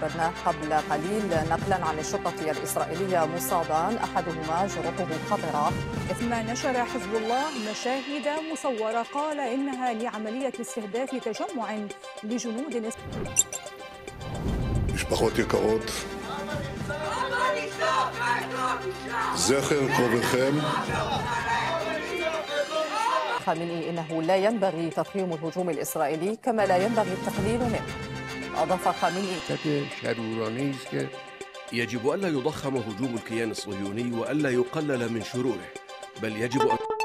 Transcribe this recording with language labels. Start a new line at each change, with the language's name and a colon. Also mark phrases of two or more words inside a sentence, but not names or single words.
Arabic: أخبرناه قبل قليل نقلا عن الشرطة الإسرائيلية مصابان أحدهما جروحه خطرة. ثم نشر حزب الله مشاهد مصورة قال إنها لعملية استهداف تجمع لجنود
Hebrew: משפחות יקרות, זכר קרוביכם.
Arabic: خامنئي إنه لا ينبغي تضخيم الهجوم الإسرائيلي كما لا ينبغي التقليل منه. أضاف خامنئي: يجب ألا يضخم هجوم الكيان الصهيوني وألا يقلل من شروره، بل يجب أن